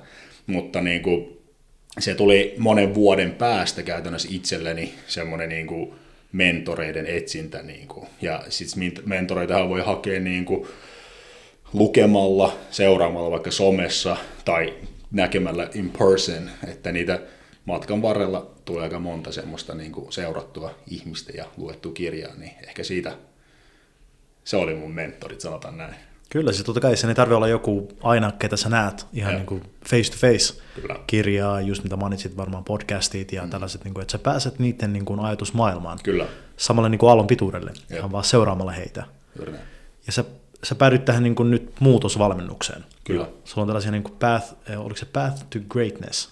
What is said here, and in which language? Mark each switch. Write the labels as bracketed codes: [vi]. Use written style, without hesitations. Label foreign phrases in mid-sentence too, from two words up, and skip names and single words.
[fi] Mutta niin kuin se tuli monen vuoden päästä käytännössä itselleni semmoinen niin kuin mentoreiden etsintä. Niin kuin. Ja sitten mentoreitahan voi hakea niin kuin lukemalla, seuraamalla vaikka somessa tai näkemällä [en] in person, [fi] että niitä matkan varrella tulee aika monta semmoista niin kuin seurattua ihmistä ja luettua kirjaa, niin ehkä siitä se oli mun mentorit, sanotaan näin. Kyllä, siis totta kai sen ei tarvitse olla joku aina, ketä sä näet, ihan niin kuin [en] face to face [fi] kirjaa, just mitä mainitsit varmaan podcastit ja tällaiset, niin kuin, että sä pääset niiden niin kuin ajatusmaailmaan. Kyllä. Samalle niin kuin aallon pituudelle, ihan vaan seuraamalla heitä. Kyllä. Ja sä päädyt tähän niin kuin nyt muutosvalmennukseen. Kyllä. Sulla on tällaisia niin kuin oliko se Path to Greatness?